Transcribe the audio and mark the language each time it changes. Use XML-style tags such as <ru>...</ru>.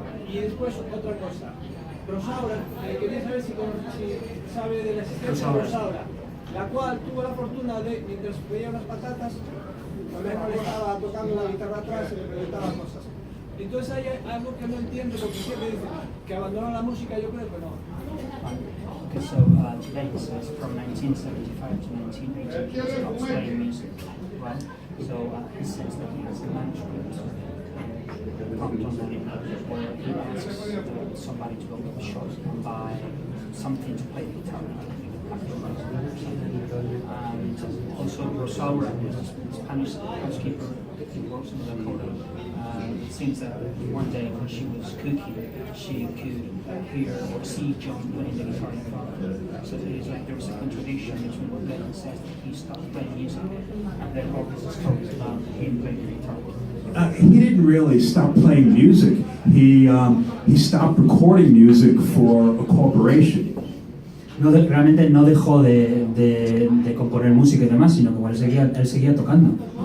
<es>Y después otra cosa, Rosaura, quería saber si sabe de la existencia de Rosaura, la cual tuvo la fortuna de, mientras veía unas patatas, también estaba tocando la guitarra atrás y le preguntaba cosas. Entonces hay algo que no entiendo, porque siempre dicen que abandonó la música, yo creo que no.</es> <en>Okay, so dates from 1975 to 1980, he stopped playing music, right? So he says that he has a manuscript from John Lennon where he asks somebody to go to the shop and buy something to play the guitar. And also Rosaura, who is a Spanish housekeeper who works in Dakota, it seems that one day when she was cooking, she could hear or see John playing the guitar in front of her. So it is like there was a contradiction between what Lennon says that he stopped playing music, and then all this stories about him playing the guitar. He didn't really stop playing music. He stopped recording music for a corporation.</en> <es>No, realmente no dejó de componer música y demás, sino que él seguía tocando.</es>